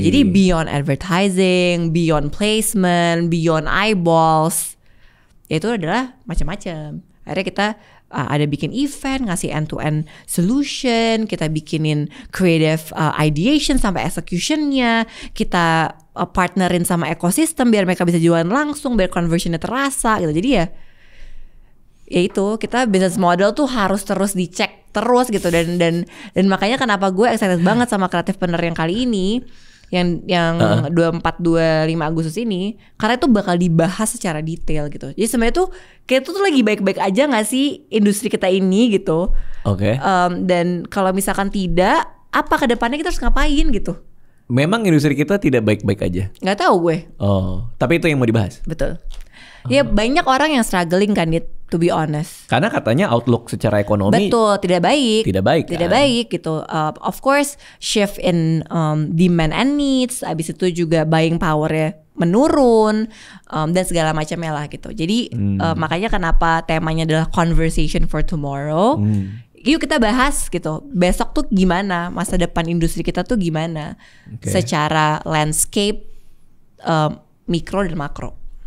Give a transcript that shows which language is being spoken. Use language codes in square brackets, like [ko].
[en] Jadi beyond advertising, beyond placement, beyond eyeballs. [id] Ya itu adalah macam-macam. Akhirnya kita ada bikin event, ngasih [en] end-to-end solution, [id] kita bikinin [en] creative ideation [id] sampai executionnya, kita partnerin sama ekosistem biar mereka bisa jualan langsung, biar conversionnya terasa gitu. Jadi ya itu kita business model tuh harus terus dicek terus gitu dan makanya kenapa gue excited banget sama Creative Partner yang kali ini yang 24-25 Agustus ini, karena itu bakal dibahas secara detail gitu. Jadi sebenarnya tuh kayak itu tuh lagi baik-baik aja nggak sih industri kita ini gitu. Oke. Dan kalau misalkan tidak, apa kedepannya kita harus ngapain gitu? Memang industri kita tidak baik-baik aja. Nggak tahu gue. Oh, tapi itu yang mau dibahas. Betul. Ya banyak orang yang struggling kan, [en] to be honest. [id] Karena katanya outlook secara ekonomi betul tidak baik. Tidak baik. Tidak baik gitu. [en] Of course shift in demand and needs. [id] Abis itu juga buying powernya menurun dan segala macamnya lah gitu. Jadi makanya kenapa temanya adalah conversation for tomorrow. Yuk kita bahas gitu. Besok tuh gimana, masa depan industri kita tuh gimana, secara landscape, mikro dan makro.